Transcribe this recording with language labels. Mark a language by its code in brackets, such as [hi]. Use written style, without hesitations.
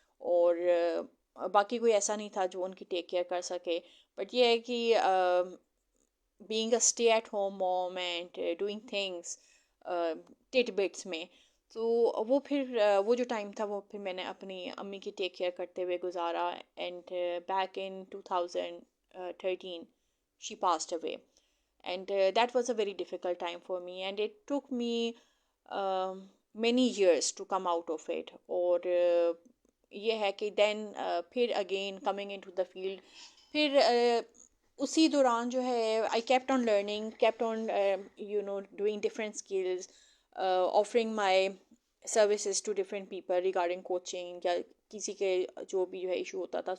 [ur] اور باقی کوئی ایسا نہیں تھا جو ان کی ٹیک کیئر کر سکے. بٹ یہ ہے کہ [en] being a stay at home mom and doing things tidbits [ur] میں, تو وہ پھر وہ جو ٹائم تھا وہ پھر میں نے اپنی امی کی ٹیک کیئر کرتے ہوئے گزارا. [en] And back in 2013 she passed away, and that was a very difficult time for me, and it took me many years to come out of it. [ur] اور یہ ہے کہ [en] then پھر again coming into the field, [ur] پھر اسی دوران جو ہے [en] I kept on learning, [ur] kept on doing different skills, [en] offering my services to different people regarding coaching, [ur] یا کسی کے جو بھی جو ہے ایشو ہوتا تھا.